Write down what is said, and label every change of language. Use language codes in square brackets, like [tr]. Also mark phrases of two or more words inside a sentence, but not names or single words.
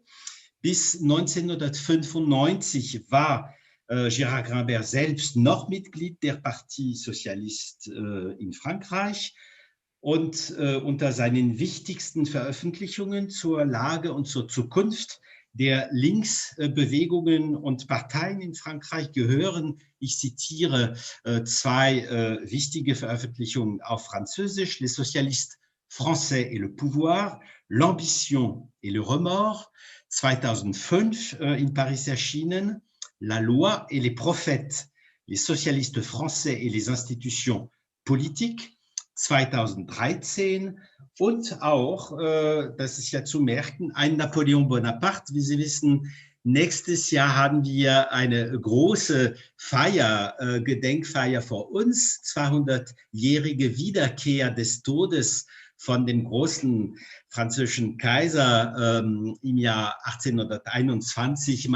[de] Bis 1995 war Gérard Grunberg selbst noch Mitglied der Parti Socialiste in Frankreich und unter seinen wichtigsten Veröffentlichungen zur Lage und zur Zukunft der Linksbewegungen und Parteien in Frankreich gehören, ich zitiere, zwei wichtige Veröffentlichungen auf Französisch, Les Socialistes Français et le pouvoir, l'ambition et le remords, 2005 in Paris erschienen, La loi et les prophètes, les socialistes français et les institutions politiques, 2013 und auch, das ist ja zu merken, ein Napoléon Bonaparte. Wie Sie wissen, nächstes Jahr haben wir eine große Feier, Gedenkfeier vor uns, 200-jährige Wiederkehr des Todes von dem großen französischen Kaiser im Jahr 1821.